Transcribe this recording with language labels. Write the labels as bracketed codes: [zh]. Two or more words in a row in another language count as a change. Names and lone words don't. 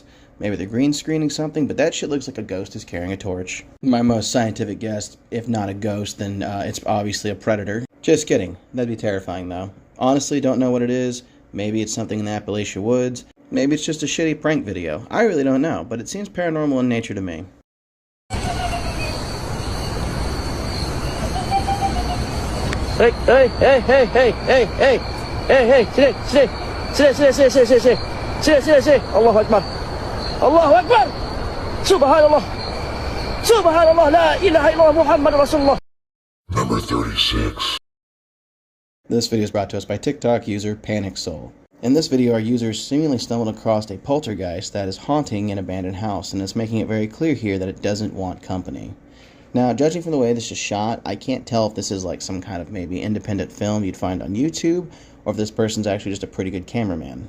[en] Maybe they're green screening something, but that shit looks like a ghost is carrying a torch. My most scientific guess, if not a ghost, then it's obviously a predator. Just kidding. That'd be terrifying though. Honestly, don't know what it is. Maybe it's something in the Appalachian woods. Maybe it's just a shitty prank video. I really don't know, but it seems paranormal in nature to me. Hey, hey, hey, hey, hey, hey, hey, hey, hey, sit, sit, sit, sit, sit, sit, sit, sit, sit, sit, sit, [ar] الله أكبر، الله أكبر، سبحان الله، سبحان الله، لا إله إلا الله، محمد رسول الله. [en] Number 36. This video is brought to us by TikTok user Panic Soul. In this video, our users seemingly stumbled across a poltergeist that is haunting an abandoned house, and it's making it very clear here that it doesn't want company. Now, judging from the way this is shot, I can't tell if this is like some kind of maybe independent film you'd find on YouTube, or if this person's actually just a pretty good cameraman.